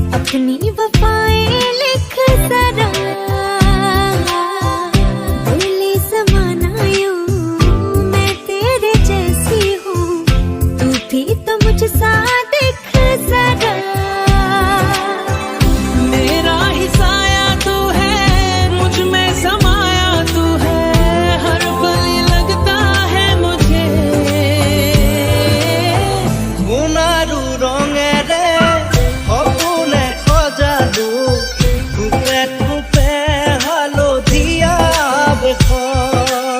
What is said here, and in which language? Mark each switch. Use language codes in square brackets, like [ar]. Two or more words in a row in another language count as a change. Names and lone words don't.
[hi] अपनी वफाएं लिख जरा बोले ज़माना यूं मैं तेरे जैसी हूँ तू भी तो मुझसा दिख जरा मेरा ही साया तू है मुझ में समाया तू है हर पल ये लगता है मुझे [as] সোণাৰু ৰঙেৰে সপোনে সজালো থোপে থোপে হালধীয়া বেশত